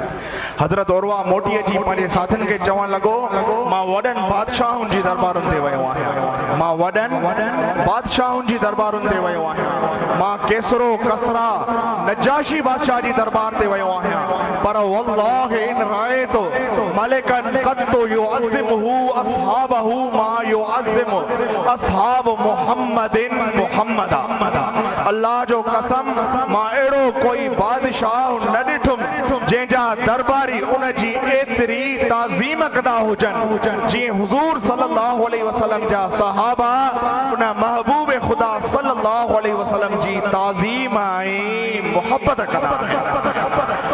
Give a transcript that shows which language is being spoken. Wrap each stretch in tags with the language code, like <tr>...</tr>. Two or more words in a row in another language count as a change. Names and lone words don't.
<sd>हज़रत उरवा मोटी अची पंहिंजे साथियुनि खे चवणु लॻो मां वॾनि बादशाहुनि जी दरबारुनि ते वियो आहियां, मां वॾनि बादशाहुनि जी दरबारुनि ते वियो आहियां, मां केसरो कसरा नजाशी बादशाह जी दरबार ते वियो आहियां, पर</sd> <ar>والله إن رأيت ملكا قط يعظمه أصحابه ما يعظم أصحاب محمد محمدا.</ar> <sd>अल्लाह जो कसम मां अहिड़ो कोई बादशाह न ॾिठुमि जंहिंजा दरबारी उन जी एतिरी ताज़ीम कंदा हुजनि जीअं हुज़ूर</sd> <ar>صلى الله عليه وسلم</ar> <sd>जा सहाबा उन महबूब ख़ुदा</sd> <ar>صلى الله عليه وسلم</ar> <sd>जी ताज़ीम ऐं मोहब्बत कंदा आहिनि।</sd>